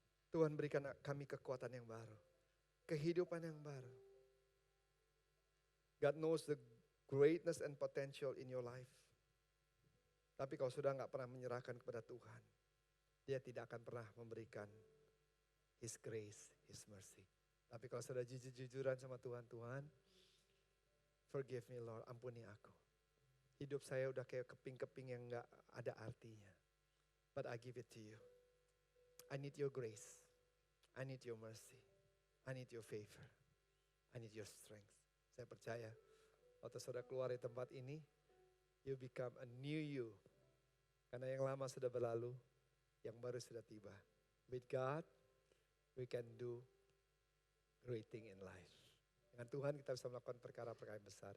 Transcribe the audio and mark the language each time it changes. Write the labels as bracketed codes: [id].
[id] Tuhan berikan kami kekuatan yang baru. Kehidupan yang baru. [en] God knows the greatness and potential in your life. [id] Tapi kalau sudah gak pernah menyerahkan kepada Tuhan, Dia tidak akan pernah memberikan [en] His grace, His mercy. [id] Tapi kalau sudah jujur-jujuran sama Tuhan, Tuhan, [en] forgive me Lord, [id] ampuni aku. Hidup saya udah kayak keping-keping yang gak ada artinya. [en] But I give it to you. I need your grace. I need your mercy. I need your favor. I need your strength. [id] Saya percaya, waktu saudara keluar dari tempat ini, [en] you become a new you. [id] Karena yang lama sudah berlalu, yang baru sudah tiba. [en] With God, we can do great thing in life. [id] Dengan Tuhan kita bisa melakukan perkara-perkara yang besar.